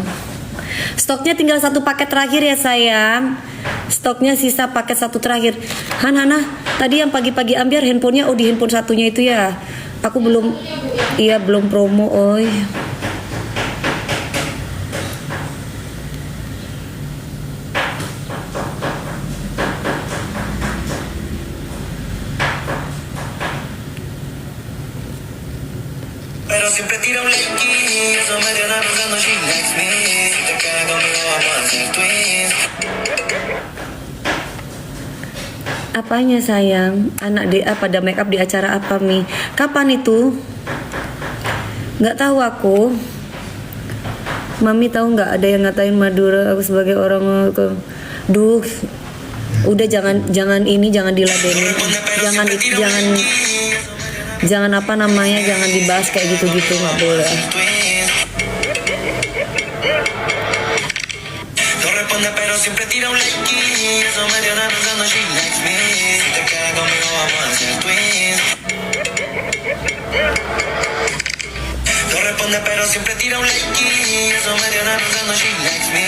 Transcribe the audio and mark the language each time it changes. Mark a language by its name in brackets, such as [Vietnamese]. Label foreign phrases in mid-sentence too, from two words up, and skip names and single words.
[Indonesian] Stoknya tinggal 1 paket terakhir ya sayang. Stoknya sisa paket 1 terakhir. Hana, tadi yang pagi-pagi ambiar handphonenya di handphone satunya itu ya. Aku belum, iya belum promo, oi. [Spanish] Pero siempre tira un leaky, eso me tiene pensando [English] she likes me. [Spanish] Si te quedas conmigo vamos a hacer twins. [Indonesian] Apanya sayang? Anak DA pada [English] make up [Indonesian] di acara apa Mi? Kapan itu? Nggak tahu aku. Mami tahu nggak ada yang ngatain Madura aku sebagai orang aku. Duh, udah jangan diladenin. Jangan apa namanya, jangan dibahas kayak gitu-gitu, nggak boleh. [Spanish] No responde pero siempre tira un leaky, eso me tiene pensando [English] she likes me. [Spanish] Si te quedas conmigo vamos a hacer twins. No responde pero siempre tira un leaky, eso me tiene pensando [English] she likes me.